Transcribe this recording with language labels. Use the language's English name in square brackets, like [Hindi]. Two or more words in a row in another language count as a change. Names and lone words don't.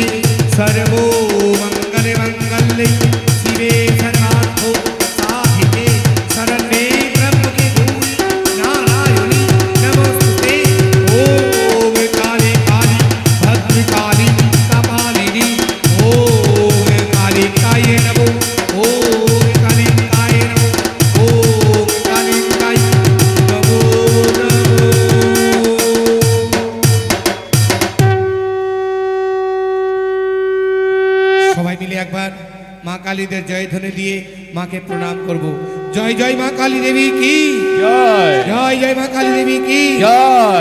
[Sanskrit] सर्वो मङ्गले मङ्गले शिवे सर्वार्थो साधिके शरण्ये त्र्यम्बके गौरी नारायणी नमोस्तुते। ॐ काली काली भद्रकाली कपालिनी ॐ कालिकाय नमो। ॐ कालिकाय नमो। ॐ कालिकाय नमो नमः। [Bangla] সবাই মিলে একবার মা কালীদের জয়ধ্বনি দিয়ে মাকে প্রণাম করব। জয় জয় মা কালী দেবী কি জয়, জয়, জয় মা কালী দেবী কি জয়,